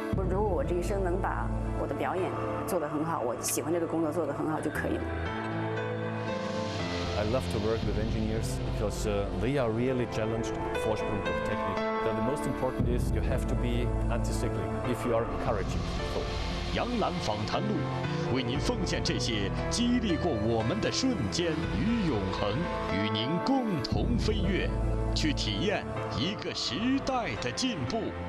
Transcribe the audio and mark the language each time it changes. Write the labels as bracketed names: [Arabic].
[Chinese] 如果我这一生能把我的表演做得很好，我喜欢这个工作做得很好就可以了。 [English] I love to work with engineers because they are really challenged. Vorsprung of technique. The most important is you have to be anti-cyclical if you are encouraging. [Chinese] 杨澜访谈录为您奉献这些激励过我们的瞬间与永恒，与您共同飞跃，去体验一个时代的进步。